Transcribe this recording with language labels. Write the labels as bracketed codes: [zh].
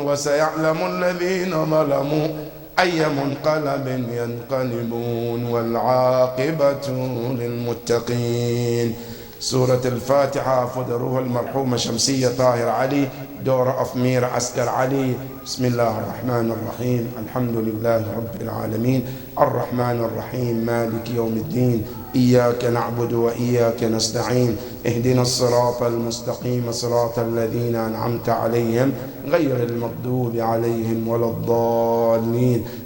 [ar] Wa saya'lamu alladhina zalamu أي منقلب ينقلبون والعاقبة للمتقين. سورة الفاتحة [en] for the [ar] روح المرحومة [en] شمسية طاهر علي, daughter of Mir Askar Ali. [ar] بسم الله الرحمن الرحيم. الحمد لله رب العالمين الرحمن الرحيم مالك يوم الدين إياك نعبد وإياك نستعين اهدنا الصراط المستقيم صراط الذين أنعمت عليهم غير المغضوب عليهم ولا الضالين.